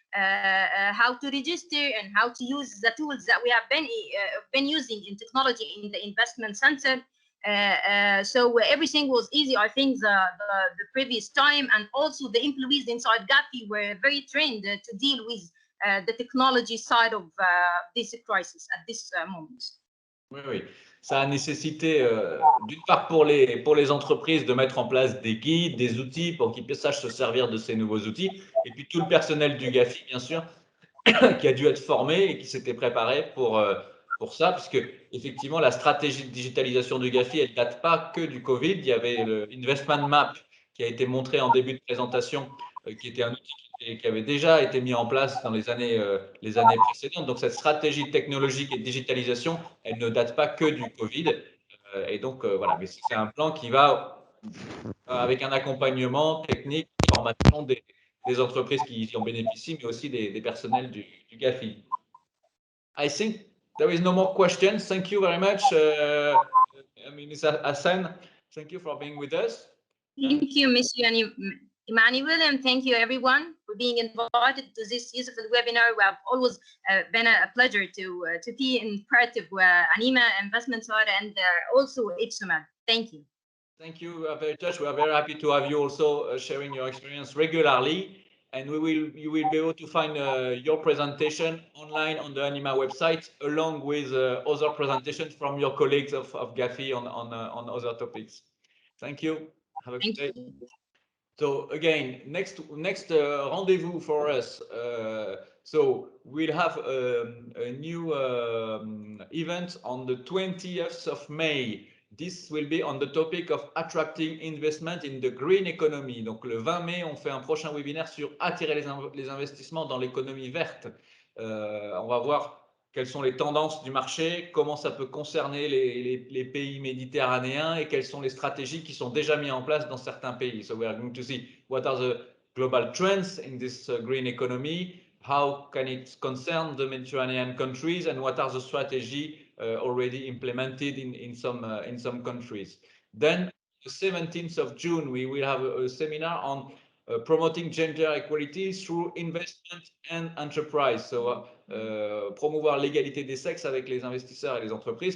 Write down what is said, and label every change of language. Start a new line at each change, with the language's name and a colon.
English: How to register and how to use the tools that we have been using in technology in the investment center. So everything was easy, I think, the previous time, and also the employees inside Gafi were very trained to deal with the technology side of this crisis at this moment. Oui.
French: Ça a nécessité, d'une part pour les entreprises, de mettre en place des guides, des outils pour qu'ils sachent se servir de ces nouveaux outils, et puis tout le personnel du Gafi, bien sûr, qui a dû être formé et qui s'était préparé pour ça, puisque effectivement la stratégie de digitalisation du Gafi, elle ne date pas que du Covid. Il y avait le Investment Map qui a été montré en début de présentation, qui était un outil qui avait déjà été mis en place dans les années précédentes. Donc cette stratégie technologique et de digitalisation, elle ne date pas que du Covid. Et donc voilà, mais c'est un plan qui va avec un accompagnement technique, formation des entreprises qui en bénéficient, mais aussi des personnels du Gafi.
English: I think there is no more questions. Thank you very much, Mr. Hassan. Thank you for being with us. Thank you, Monsieur Emmanuel, and thank you everyone for being invited to this useful webinar. We have always been a pleasure to be in part of Anima Investment Side and also HSMAD. Thank you. Thank you. We are very touched. We are very happy to have you also sharing your experience regularly. And you will be able to find your presentation online on the Anima website, along with other presentations from your colleagues of Gafi on other topics. Thank you. Have a good day. So again, next rendezvous for us. So we'll have a new event on the 20th of May. This will be on the topic of attracting investment in the green economy.
French: Donc le 20 mai, on fait un prochain webinaire sur attirer les investissements dans l'économie verte. On va voir quelles sont les tendances du marché, comment ça peut concerner les pays méditerranéens et quelles sont les stratégies qui sont déjà mises en place dans certains pays.
English: So we are going to see what are the global trends in this green economy, how can it concern the Mediterranean countries, and what are the strategies already implemented in some countries. Then, the 17th of June, we will have a seminar on promoting gender equality through investment and enterprise.
French: So, promouvoir l'égalité des sexes avec les investisseurs et les entreprises.